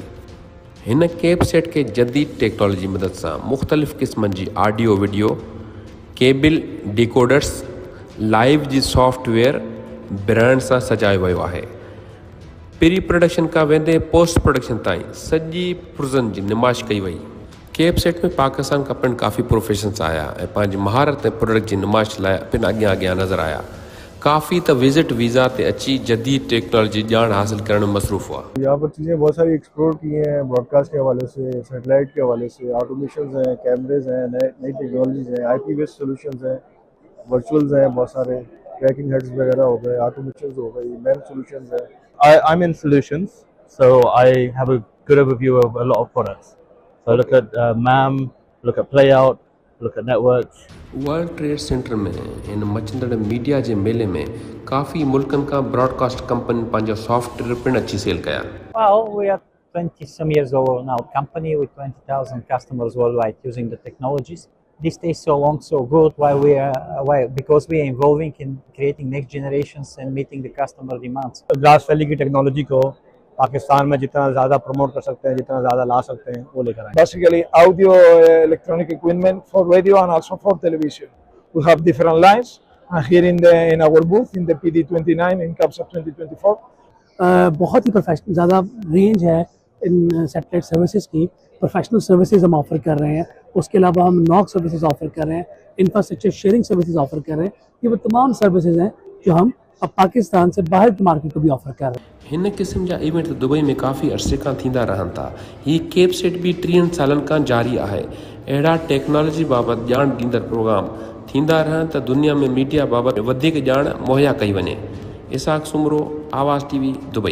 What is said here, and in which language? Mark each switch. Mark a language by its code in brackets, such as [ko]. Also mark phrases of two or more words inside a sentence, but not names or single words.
[sd] हिन कैपसेट खे जदीद टेक्नोलॉजी जी मदद सां मुख़्तलिफ़ क़िस्मनि जी [en] audio video, cable decoders, [sd] लाइव जी सॉफ्टवेयर ब्रांड सां सजायो वियो आहे। [en] pre production [sd] खां वेंदे [en] post production [sd] ताईं सॼी पुर्ज़नि जी नुमाइश कई वई। कैपसेट में पाकिस्तान खां पिणु काफ़ी प्रोफेशनल्स आया ऐं पंहिंजी महारत ऐं प्रोडक्ट जी नुमाइश लाइ पिणु अॻियां नज़र आया। काफ़ी तो विजिट वीज़ा ते अची जदीद टेक्नोलॉजी ॼाण हासिल करण में मसरूफ़ हुआ। [ur] یہاں پر چیزیں بہت ساری ایکسپلور کی ہیں، براڈکاسٹ کے حوالے سے، سیٹلائٹ کے حوالے سے، آٹومیشن ہیں، کیمرے ہیں، نئی ٹیکنالوجیز ہیں, [en] IP based solutions [ur] ہیں، ورچوئلز ہیں، بہت سارے [en] tracking heads [ur] وغیرہ ہو گئے، آٹومیشن ہو گئی, [en] main solutions [ur] ہیں. [en] I'm in solutions, so I have a good overview of a lot of products. So I look at MAM, look at playout, look at networks. [sd] वर्ल्ड ट्रेड सेंटर में इन मचंदड़ मीडिया जे मेले में काफ़ी मुल्कनि खां [en] broadcast company [sd] पंहिंजा सॉफ्टवेयर पिणु अची सेल कया। [en] Well, we are 20 some years old now company with 20,000 customers worldwide using the technologies. This stays so long so good because we are involving in creating next generations and meeting the customer demands. [ur] گلاس ویلی کی ٹیکنالوجی کو پاکستان میں جتنا زیادہ پروموٹ کر سکتے ہیں، جتنا زیادہ لا سکتے ہیں، وہ لے کر آئے. [en] Basically, audio electronic equipment for radio and also for television. We have different lines here in our booth in the PD29 in CAPSA 2024. [ur] بہت ہی پروفیشنل زیادہ رینج ہے ان [en] satellite services [ur] کی. [en] professional services [ur] ہم آفر کر رہے ہیں، اس کے علاوہ ہم [en] NOC services [ur] آفر کر رہے ہیں, [en] infrastructure sharing services [ur] آفر کر رہے ہیں. یہ وہ تمام سروسز ہیں جو ہم اب پاکستان سے باہر کی مارکیٹ کو بھی آفر کر رہے ہیں. [sd] हिन क़िस्म जा इवेंट दुबई में काफ़ी अरसे खां थींदा रहनि था। ही कैपसेट भी 30 सालनि खां जारी आहे। अहिड़ा टेक्नोलॉजी बाबति ॼाण ॾींदड़ प्रोग्राम थींदा रहनि त दुनिया में मीडिया बाबति वधीक ॼाण मुहैया कई वञे। इसाक सुमरो, आवाज़ TV, दुबई।